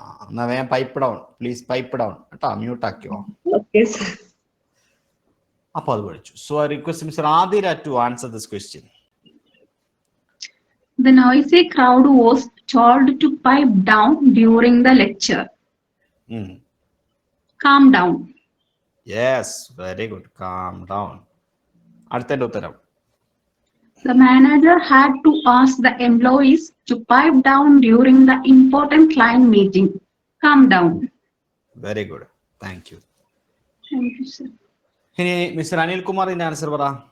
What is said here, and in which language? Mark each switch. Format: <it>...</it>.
<ml>എന്നാ വേഗം pipe down please, pipe down കേട്ടോ, മ്യൂട്ട് ആക്കിയോ. അപ്പൊ അത് പഠിച്ചു.</ml> <en>So I request Mr Adira to answer this question. The noisy crowd was told to pipe down during the lecture. Calm down. Yes, very good. Calm down.</en> <ml>അടുത്തതിന്റെ ഉത്തരം.</ml> <en>The manager had to ask the employees to pipe down during the important client meeting. Calm down. Very good. Thank you. Thank you, sir.</en> <ml>ഇനി mister Anil Kumar ഇതിന്റെ answer പറ.</ml>